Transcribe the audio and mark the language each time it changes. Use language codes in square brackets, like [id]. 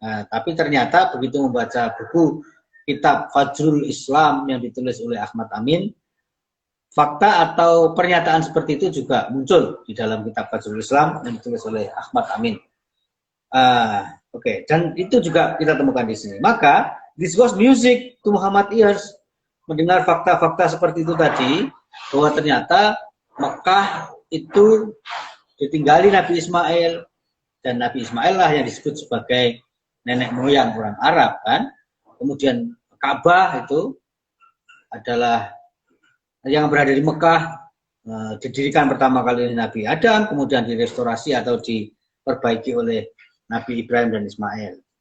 [id] Tapi ternyata begitu membaca buku kitab Fajrul Islam yang ditulis oleh Ahmad Amin, fakta atau pernyataan seperti itu juga muncul di dalam kitab Fajrul Islam yang ditulis oleh Ahmad Amin. Oke. Dan itu juga kita temukan di sini. [en] Maka, this was music to Muhammad ears. [id] Mendengar fakta-fakta seperti itu tadi, bahwa ternyata Mekah itu ditinggali Nabi Ismail, dan Nabi Ismail lah yang disebut sebagai nenek moyang orang Arab kan. Kemudian Ka'bah itu adalah yang berada di Mekah, didirikan pertama kali oleh Nabi Adam, kemudian direstorasi atau diperbaiki oleh Nabi Ibrahim dan Ismail.